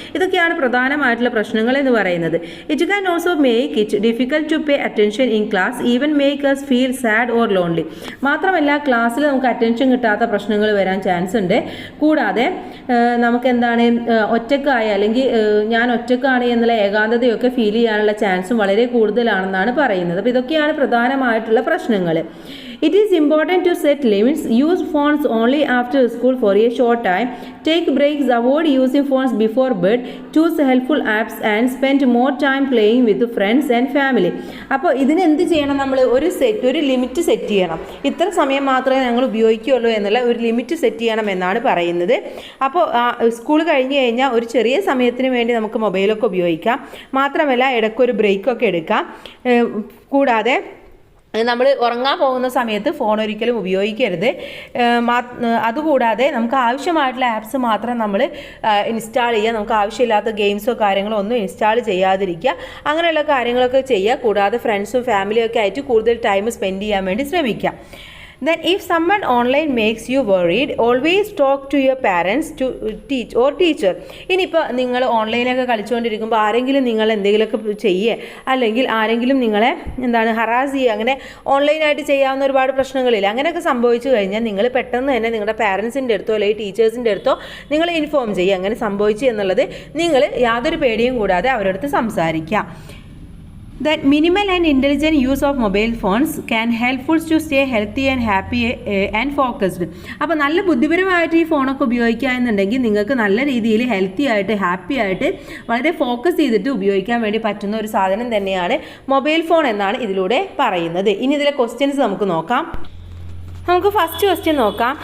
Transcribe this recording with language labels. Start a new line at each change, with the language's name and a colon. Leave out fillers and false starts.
Malayalam: ഇതൊക്കെയാണ് പ്രധാനമായിട്ടുള്ള പ്രശ്നങ്ങൾ എന്ന് പറയുന്നത്.
English: It can also make it difficult to pay attention in class, even make us feel sad or lonely.
Malayalam: മാത്രമല്ല ക്ലാസ്സിൽ നമുക്ക് അറ്റൻഷൻ കിട്ടാത്ത പ്രശ്നങ്ങൾ വരാൻ ചാൻസ് ഉണ്ട്. കൂടാതെ നമുക്ക് എന്താണ്, ഒറ്റക്കായ അല്ലെങ്കിൽ ഞാൻ ഒറ്റക്കാണ് എന്നുള്ള ഏകാന്തതയൊക്കെ ഫീൽ ചെയ്യാനുള്ള ചാൻസും വളരെ കൂടുതലാണെന്നാണ് പറയുന്നത്. അപ്പോൾ ഇതൊക്കെയാണ് പ്രധാനമായിട്ടുള്ള പ്രശ്നങ്ങൾ.
English: It is important to set limits. Use phones only after school for a short time. Take breaks. Avoid using phones before bed. Choose helpful apps and spend more time playing with friends and family.
Malayalam: അപ്പോൾ ഇതിന് എന്ത് ചെയ്യണം? നമ്മൾ ഒരു limit set ചെയ്യണം. ഇത്ര സമയം മാത്രമേ ഞങ്ങൾ ഉപയോഗിക്കുകയുള്ളൂ എന്നുള്ള ഒരു ലിമിറ്റ് സെറ്റ് ചെയ്യണം എന്നാണ് പറയുന്നത്. അപ്പോൾ സ്കൂൾ കഴിഞ്ഞ് കഴിഞ്ഞാൽ ഒരു ചെറിയ സമയത്തിന് വേണ്ടി നമുക്ക് മൊബൈലൊക്കെ ഉപയോഗിക്കാം. മാത്രമല്ല ഇടയ്ക്കൊരു ബ്രേക്കൊക്കെ എടുക്കാം. കൂടാതെ നമ്മൾ ഉറങ്ങാൻ പോകുന്ന സമയത്ത് ഫോൺ ഒരിക്കലും ഉപയോഗിക്കരുത്. അതുകൂടാതെ നമുക്ക് ആവശ്യമായിട്ടുള്ള ആപ്സ് മാത്രം നമ്മൾ ഇൻസ്റ്റാൾ ചെയ്യുക. നമുക്ക് ആവശ്യമില്ലാത്ത ഗെയിംസോ കാര്യങ്ങളോ ഒന്നും ഇൻസ്റ്റാൾ ചെയ്യാതിരിക്കുക. അങ്ങനെയുള്ള കാര്യങ്ങളൊക്കെ ചെയ്യുക. കൂടാതെ ഫ്രണ്ട്സും ഫാമിലിയൊക്കെ ആയിട്ട് കൂടുതൽ ടൈം സ്പെൻഡ് ചെയ്യാൻ വേണ്ടി ശ്രമിക്കുക.
English: Then if someone online makes you worried, always talk to your parents to teach or teacher.
Malayalam: ഇനിയിപ്പോൾ നിങ്ങൾ ഓൺലൈനൊക്കെ കളിച്ചുകൊണ്ടിരിക്കുമ്പോൾ ആരെങ്കിലും നിങ്ങൾ എന്തെങ്കിലുമൊക്കെ ചെയ്യുക, അല്ലെങ്കിൽ ആരെങ്കിലും നിങ്ങളെ ഹറാസ് ചെയ്യുക, അങ്ങനെ ഓൺലൈനായിട്ട് ചെയ്യാവുന്ന ഒരുപാട് പ്രശ്നങ്ങളില്ല. അങ്ങനെയൊക്കെ സംഭവിച്ചു കഴിഞ്ഞാൽ നിങ്ങൾ പെട്ടെന്ന് തന്നെ നിങ്ങളുടെ പാരൻസിൻ്റെ അടുത്തോ അല്ലെങ്കിൽ ടീച്ചേഴ്സിൻ്റെ അടുത്തോ നിങ്ങൾ ഇൻഫോം ചെയ്യുക. അങ്ങനെ സംഭവിച്ചു എന്നുള്ളത് നിങ്ങൾ യാതൊരു പേടിയും കൂടാതെ അവരുടെ അടുത്ത് സംസാരിക്കുക.
English: That minimal and intelligent use of mobile phones can help us to stay healthy and happy and focused.
Malayalam: അപ്പോൾ നല്ല ബുദ്ധിപരമായിട്ട് ഈ ഫോണൊക്കെ ഉപയോഗിക്കുക എന്നുണ്ടെങ്കിൽ നിങ്ങൾക്ക് നല്ല രീതിയിൽ ഹെൽത്തി ആയിട്ട് ഹാപ്പി ആയിട്ട് വളരെ ഫോക്കസ് ചെയ്തിട്ട് ഉപയോഗിക്കാൻ വേണ്ടി പറ്റുന്ന ഒരു സാധനം തന്നെയാണ് മൊബൈൽ ഫോൺ എന്നാണ് ഇതിലൂടെ പറയുന്നത്. ഇനി ഇതിലെ ക്വസ്റ്റ്യൻസ് നമുക്ക് നോക്കാം. നമുക്ക് ഫസ്റ്റ് ക്വസ്റ്റ്യൻ നോക്കാം.